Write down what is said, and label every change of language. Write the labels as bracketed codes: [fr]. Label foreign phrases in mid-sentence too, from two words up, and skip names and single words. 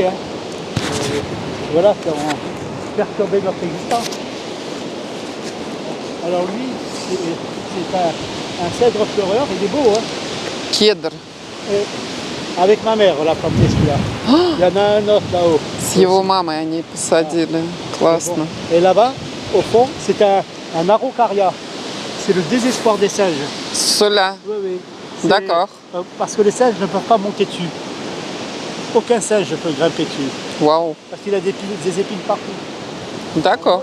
[fr] Voilà, qui ont perturbé notre existence. Alors lui, c'est un cèdre pleureur, il est beau, hein. Cèdre. Avec ma mère, on l'a planté celui-là. Il y en a un autre là-haut. [ru] С его мамой они посадили. Классно. [fr] Et là-bas, au fond, c'est un araucaria. C'est le désespoir des singes. Cela. Oui. D'accord. Parce que les singes ne peuvent pas monter dessus. Aucun singe ne peut grimper dessus. Waouh. Parce qu'il a des épines partout. D'accord.